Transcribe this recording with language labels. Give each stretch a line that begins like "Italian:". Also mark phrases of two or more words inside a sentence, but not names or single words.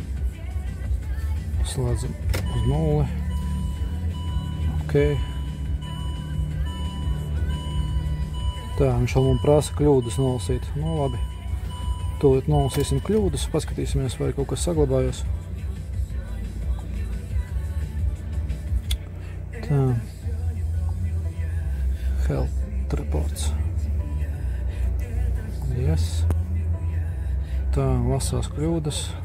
Latvian: Slēdzam uz 0. Ok. Tā, viņš vēl man prasa kļūdas nolasīt. Labi. Tūlīt nolasīsim kļūdas, paskatīsimies, vai kaut kas saglabājās. Tā.
English: Health reports. Yes.
Latvian: Tā, lasās kļūdas.